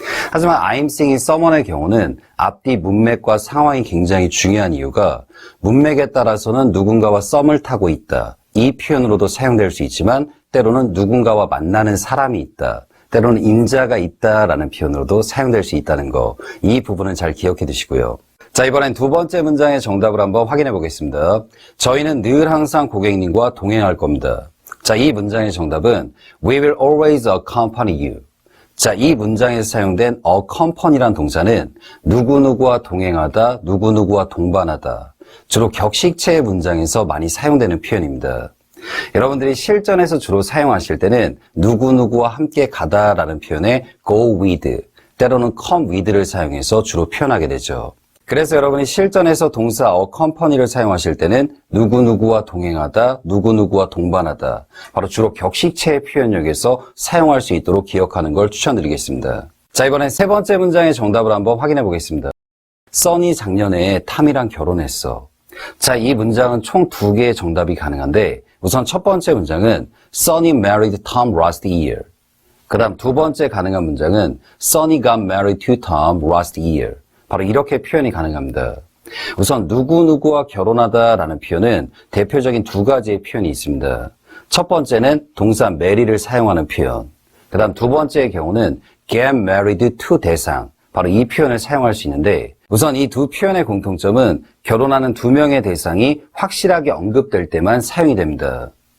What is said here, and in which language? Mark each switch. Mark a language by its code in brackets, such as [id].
[ko] 하지만 [en] I'm seeing someone [ko] 의 경우는 앞뒤 문맥과 상황이 굉장히 중요한 이유가 문맥에 따라서는 누군가와 썸을 타고 있다, 이 표현으로도 사용될 수 있지만 때로는 누군가와 만나는 사람이 있다, 때로는 인자가 있다라는 표현으로도 사용될 수 있다는 거, 이 부분은 잘 기억해 두시고요. 자, 이번엔 두 번째 문장의 정답을 한번 확인해 보겠습니다. 저희는 늘 항상 고객님과 동행할 겁니다. 자, 이 문장의 정답은 [en] We will always accompany you. [ko] 자, 이 문장에서 사용된 accompany란 동사는 누구누구와 동행하다, 누구누구와 동반하다, 주로 격식체의 문장에서 많이 사용되는 표현입니다. 여러분들이 실전에서 주로 사용하실 때는 누구누구와 함께 가다라는 표현에 go with, 때로는 come with를 사용해서 주로 표현하게 되죠. 그래서 여러분이 실전에서 동사 accompany를 사용하실 때는 누구누구와 동행하다, 누구누구와 동반하다, 바로 주로 격식체의 표현력에서 사용할 수 있도록 기억하는 걸 추천드리겠습니다. 자, 이번엔 세 번째 문장의 정답을 한번 확인해 보겠습니다. 써니 작년에 탐이랑 결혼했어. 자, 이 문장은 총 두 개의 정답이 가능한데 우선 첫 번째 문장은 [en] Sonny married Tom last year. [ko] 그 다음 두 번째 가능한 문장은 [en] Sonny got married to Tom last year. [ko] 바로 이렇게 표현이 가능합니다. 우선 누구누구와 결혼하다라는 표현은 대표적인 두 가지의 표현이 있습니다. 첫 번째는 동사 marry를 사용하는 표현. 그 다음 두 번째의 경우는 get married to 대상. 바로 이 표현을 사용할 수 있는데 우선 이 두 표현의 공통점은 결혼하는 두 명의 대상이 확실하게 언급될 때만 사용이 됩니다.